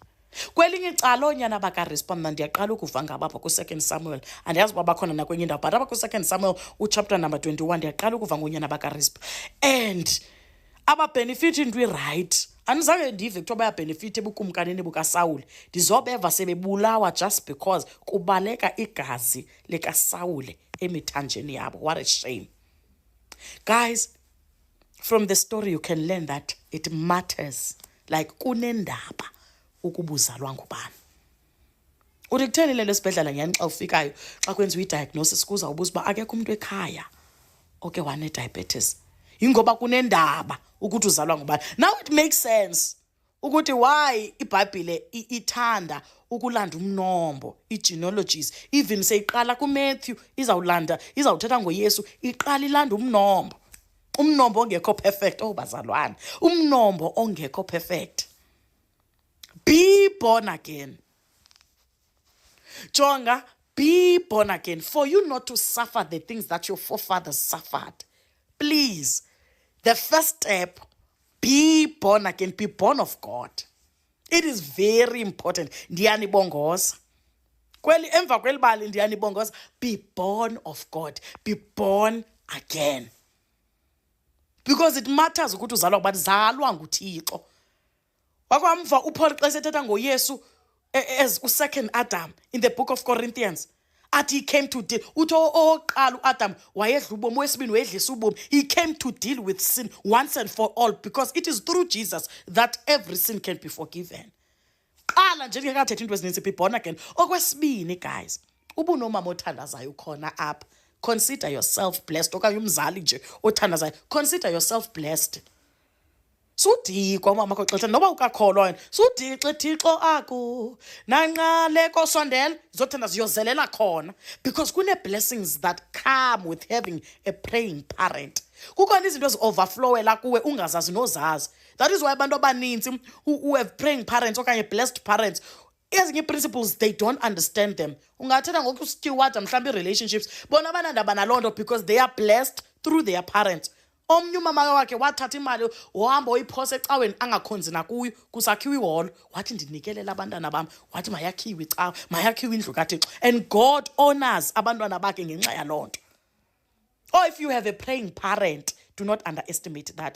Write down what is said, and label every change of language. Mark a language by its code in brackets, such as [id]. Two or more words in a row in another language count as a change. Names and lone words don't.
[xh] Kwelinye icala oonyana bakaRispa mna ndiyaqala ukuva ngabo apha ku2 Samuel, andiyazi uba bakhona nakwenye indawo, but apha ku2 Samuel uchapter number 21 ndiyaqala ukuva ngonyana bakaRispa. [en] And ababenefit into right. [xh] Andizange ndive kuthiwa bayabenefit ebukumkanini bukaSawuli, ndizobeva sebebulawa [en] just because [xh] kubaleka igazi likaSawuli emithanjeni yabo. [en] What a shame. Guys, from the story you can learn that it matters, like [xh] kunendaba ukubuzalwa ngubani. Uthi kutheni le lesibhedlela nyani xa ufikayo xa kwenziwa i-diagnosis kuza ubuza uba akekho umuntu ekhaya oke wane-diabetes, ingoba kunendaba ukuthi uzalwa ngubani. [en] Now it makes sense [xh] ukuthi why iBhayibhile ithanda ukulanda umnombo, i-genealogies, even seyiqala kuMatthew izawuthetha ngoYesu, iqala ilanda umnombo ongekho perfect. Oh bazalwane, umnombo ongekho perfect. [en] Be born again. Jonga, be born again for you not to suffer the things that your forefathers suffered. Please, the first step, be born again, be born of God. It is very important. [xh] Ndiyanibongoza. Emva kwelibali ndiyanibongoza. [en] Be born of God. Be born again. Because it matters [xh] ukuthi uzalwa ngubani, zalwa nguThixo. Wakwamva uPaul xa sethetha ngoYesu [en] as u-second Adam in the book of Corinthians, athi he came to deal, [xh] uthi oqala uAdam wayedla ubomi, wesibini wayedlisa ubomi. [en] He came to deal with sin once and for all, because it is through Jesus that every sin can be forgiven. [xh] Qala nje ngekathetha into ezininzi, [en] be born again. [xh] Okwesibini guys, ubunomama othandazayo khona apha, [en] consider yourself blessed. [xh] Okanye umzali nje othandazayo, [en] consider yourself blessed. [xh] Sudikwa mama koxesha noba ukakholwa wena, sudikwe Thixo aku nanqale kosondela zothanda ziyozelela khona, because kune [en] blessings that come with having a praying parent. [xh] Kukhona izinto ezi-overflowela kuwe ungazazi nozazi. [en] That is why [xh] abantu abaninzi [en] who have praying parents okanye blessed parents, ezinye principles they don't understand them. [xh] Ungathetha ngoku steward mhlawumbi relationships, bona banandaba naloo nto [en] because they are blessed through their parents. [xh] Omnye umama wakhe wathatha imali wahamba oyiphose ecaweni angakhonzi nakuyo, kusakhiwa iholo, wathi ndinikelela abantwana bam, wathi mayakhiwe icawa, mayakhiwe indlu kaThixo. [en] And God honors [xh] abantwana bakhe ngenxa yaloo nto. [en] Or if you have a praying parent, do not underestimate that.